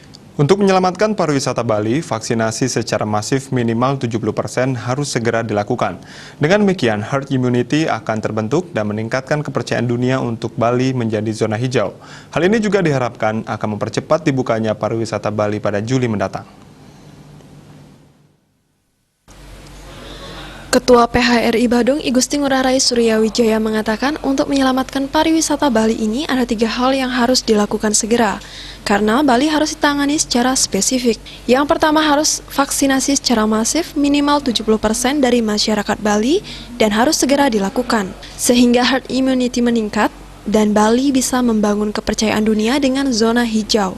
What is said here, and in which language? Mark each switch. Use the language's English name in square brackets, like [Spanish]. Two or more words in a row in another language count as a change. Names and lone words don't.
[Indonesian] Untuk menyelamatkan pariwisata Bali, vaksinasi secara masif minimal 70% harus segera dilakukan. Dengan demikian, [English] herd immunity [Indonesian] akan terbentuk dan meningkatkan kepercayaan dunia untuk Bali menjadi zona hijau. Hal ini juga diharapkan akan mempercepat dibukanya pariwisata Bali pada Juli mendatang. Ketua PHRI Badung, I Gusti Ngurah Rai Suryawijaya mengatakan untuk menyelamatkan pariwisata Bali ini ada 3 hal yang harus dilakukan segera. Karena Bali harus ditangani secara spesifik. Yang pertama harus vaksinasi secara masif minimal 70% dari masyarakat Bali dan harus segera dilakukan. Sehingga [English] herd immunity [Indonesian] meningkat dan Bali bisa membangun kepercayaan dunia dengan zona hijau.